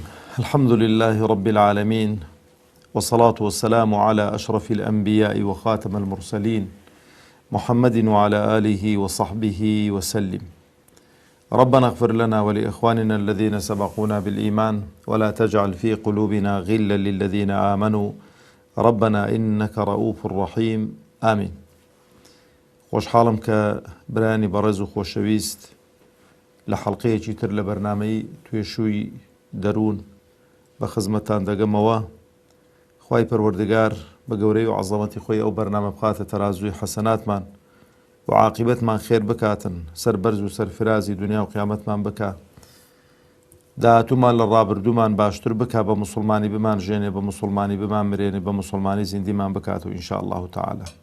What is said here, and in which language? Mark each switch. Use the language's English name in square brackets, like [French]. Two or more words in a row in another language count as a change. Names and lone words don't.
[Arabic] الحمد لله رب العالمين، والصلاة والسلام على أشرف الأنبياء وخاتم المرسلين محمد وعلى آله وصحبه وسلم. ربنا اغفر لنا ولإخواننا الذين سبقونا بالإيمان ولا تجعل في قلوبنا غلا للذين آمنوا ربنا إنك رؤوف رحيم. آمين. [Central Kurdish] خۆشحاڵم کە برانی بەڕێز و خۆشەویست لە حەڵقەیەکی تر لە بەرنامەی توێشووی دەروون بە خزمەتتان دەگەمەوە. خوای پەروەردگار بە گەورەی و عەزەمەتی خۆی ئەو بەرنامە بخاتە تەرازووی حەسەناتمان و عاقبەتمان خێر بکاتن، سەربەرز و سەرفرازی دنیا و قیامەتمان بکە، داهاتوومان لە ڕابردوومان باشتر بکە، بە موسڵمانی بمان ژێنێ، بە موسڵمانی بمان مرێنێ، بە موسڵمانی زیندیمان بکاتەوە [Arabic] ئینشاء الله تعالى.